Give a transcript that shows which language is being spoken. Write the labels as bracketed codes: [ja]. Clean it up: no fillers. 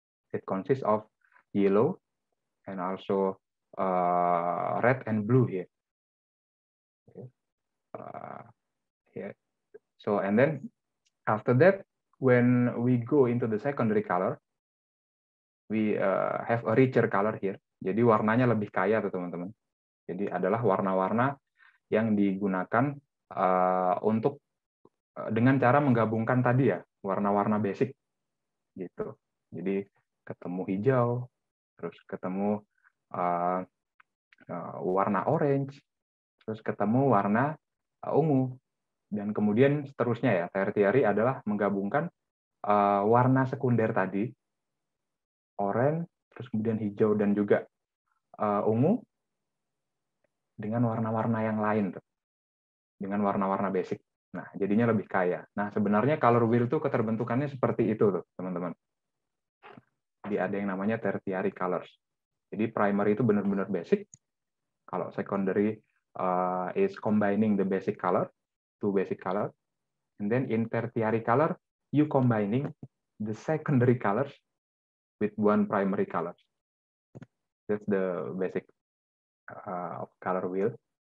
[en] It consists of yellow and also red and blue here. Here. So and then after that, when we go into the secondary color, we have a richer color here. [id] Jadi warnanya lebih kaya tuh teman-teman. Jadi adalah warna-warna yang digunakan untuk dengan cara menggabungkan tadi ya warna-warna basic gitu. Jadi ketemu hijau, terus ketemu warna orange, terus ketemu warna ungu, dan kemudian seterusnya ya. Tertiary adalah menggabungkan warna sekunder tadi, oranye, terus kemudian hijau dan juga ungu dengan warna-warna yang lain tuh, dengan warna-warna basic. Nah, jadinya lebih kaya. Nah, sebenarnya color wheel itu keterbentukannya seperti itu tuh, teman-teman. Jadi ada yang namanya tertiary colors. Jadi primary itu benar-benar basic. Kalau [en] secondary is combining the basic color, two basic color. And then in tertiary color, you combining the secondary colors with one primary color. That's the basic of color wheel.